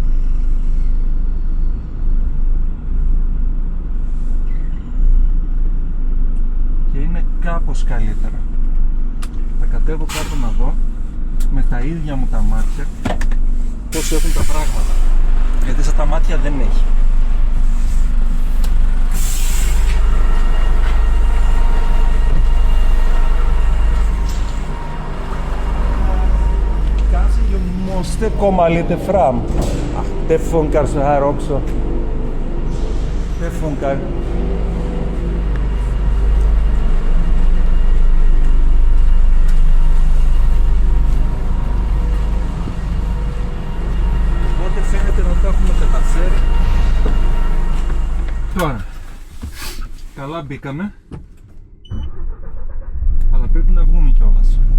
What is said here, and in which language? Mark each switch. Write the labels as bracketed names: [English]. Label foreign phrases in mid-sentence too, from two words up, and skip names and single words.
[Greek] Και είναι κάπως καλύτερα. Θα κατέβω κάτω να δω με τα ίδια μου τα μάτια πώς έχουν τα πράγματα, γιατί σαν τα μάτια δεν έχει. [Swedish] Kanske jag måste komma lite fram. Det funkar så här också. Det funkar. [Greek] Φαίνεται να το έχουμε καταφέρει. Τώρα καλά μπήκαμε, αλλά πρέπει να βγούμε κιόλας.